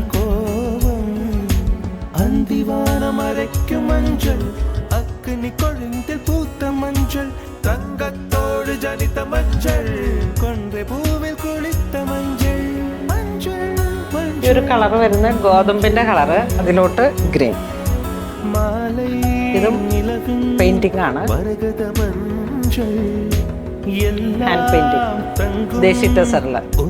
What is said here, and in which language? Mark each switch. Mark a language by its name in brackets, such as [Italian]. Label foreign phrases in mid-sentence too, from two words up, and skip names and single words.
[Tamil] கோபம் அந்திவானம் அரைக்கும் மஞ்சள் அக்னி கொழுந்தில் பூத்த மஞ்சள் தங்கத்தோடு ஜனித்த மஞ்சள் கொன்றை பூவில் குளித்த மஞ்சள் மஞ்சள் [Malayalam] ഈ ഒരു കളർ വരുന്ന ഗോതമ്പിന്റെ കളറ്, അതിലോട്ട് ഗ്രീൻ. ഇതും പെയിന്റിംഗ് ആണ്, [English] hand painting [Malayalam] ദേശി ടെസറില്.